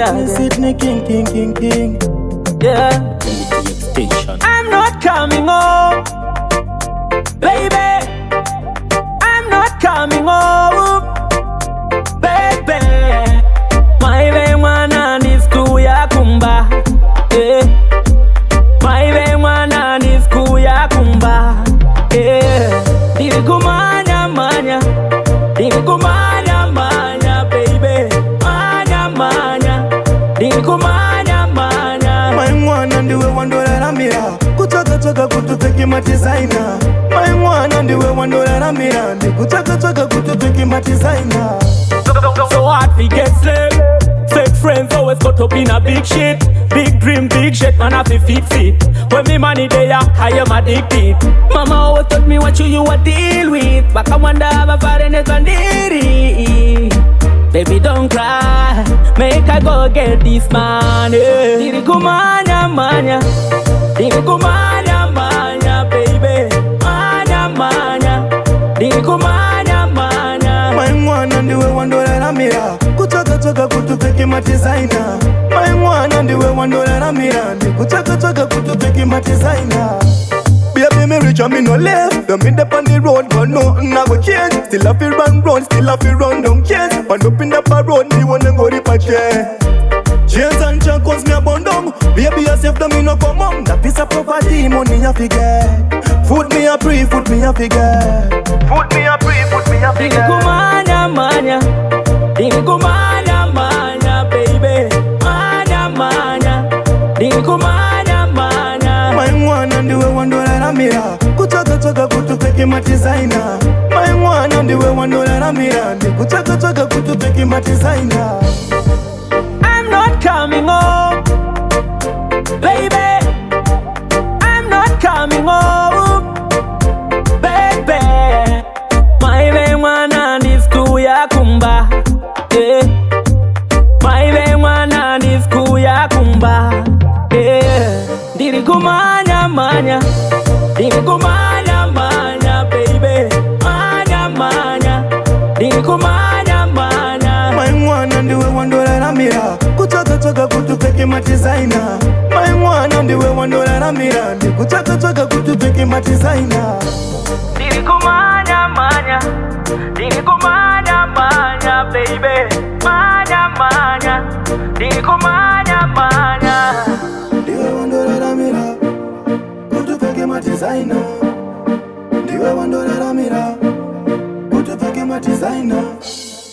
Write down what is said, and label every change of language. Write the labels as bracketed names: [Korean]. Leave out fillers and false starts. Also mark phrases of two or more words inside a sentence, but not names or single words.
[English] Sydney King. Yeah, I'm not coming home, baby. I'm not coming home, baby. My way one is [Shona] kuya kumba. [English] Yeah. My way one is [Shona] kuya kumba. [English] Yeah. [Shona] Dirikumanya manya, dirikumanya manya, baby. Manya manya, dirikumanya manya. My mwana ndiwe wandoraramira kutsvaka kutopfeke madizaina. My mwana ndiwe wandoraramira ndikutsvaka kutopfeke madizaina. [English] So hard we get slim. Fake friends always got up in a big shit. Big dream, big shit, man, I fi fix it. When me money there, I am addicted. Mama always taught me what you a deal with. But I wonder how far in it. Baby, don't cry, make I go get this money. [Shona] Dirikumanya manya, dirikumanya manya, baby. Manya manya, dirikumanya manya. My mwana ndiwe wandoraramira kutsvaka kutopfeke madizaina. My mwana ndiwe wandoraramira ndikutsvaka kutopfeke madizaina. [English] Baby, me rich and me no left. Me up on the road, but nothing I go change. Still have to run round, still have to run down kids. But up in the road, me wanna go rip a chair. Chains and shackles me a bun down. Baby, I save them, me no come on. That piece of property, money I forget. Food me a free, food me a forget. Food me a free, food me a forget. [Shona] Dirikumanya manya, dirikumanya manya, baby. Manya manya, dirikumanya manya. My mwana ndiwe wandoraramira kutsvaka kutopfeke madizaina. My mwana ndiwe wandoraramira ndikutsvaka kutopfeke madizaina. [English] I'm not coming home, baby. I'm not coming home, baby. My way one is [Shona] kuya kumba. [English] Yeah. My way one is [Shona] kuya kumba. [English] Yeah. [Shona] Dirikumanya manya, dirikumanya manya, baby. Manya manya, dirikumanya manya. My mwana ndiwe wandoraramira kutsvaka kutopfeke madizaina. My mwana ndiwe wandoraramira ndikutsvaka kutopfeke madizaina. Dirikumanya manya, dirikumanya manya, baby. Manya manya, dirikumanya manya. Ndiwe wandoraramira kutopfeke madizaina. Ndiwe wandoraramira kutopfeke madizaina.